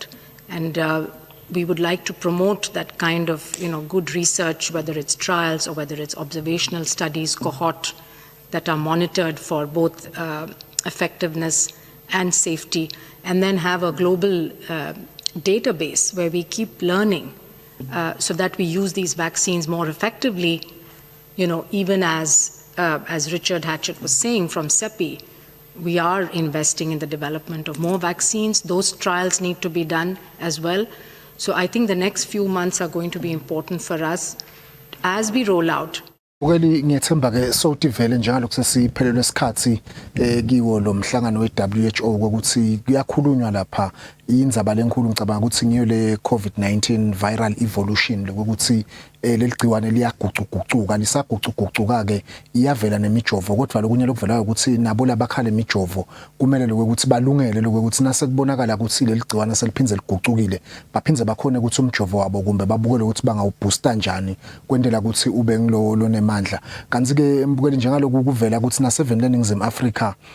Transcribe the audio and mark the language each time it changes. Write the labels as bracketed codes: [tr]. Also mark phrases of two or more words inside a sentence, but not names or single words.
[en] And we would like to promote that kind of, good research, whether it's trials or whether it's observational studies, cohort, that are monitored for both effectiveness and safety, and then have a global database where we keep learning so that we use these vaccines more effectively, even as Richard Hatchett was saying from CEPI, we are investing in the development of more vaccines. Those trials need to be done as well. So I think the next few months are going to be important for us as we roll out. [ss] Ukeli ngiyethemba ke sothi vele njalo kusesiphelelwe isikhathi kiwo lo mhlangano we-WHO ukuthi kuyakhulunywa lapha indzaba lenkulu ngicabanga ukuthi ngiyo le COVID-19 [en] viral evolution [ss] lokuthi leli gciwane liyagucugucuka lisagucugucuka ke iyavela nemijovo kodwa lokunye lokuvelayo ukuthi nabo labakhala imijovo kumele lokuthi balungele lokuthi nasekubonakala ukuthi leli gciwane seliphinze ligucukile baphindze bakhona ukuthi umjovo wabo kumbe babukele ukuthi bangawubooster njani kwendela ukuthi ube ngilo lonemandla kanti ke mbukeli njengaloku kuvela ukuthi na7 [en] learnings in Africa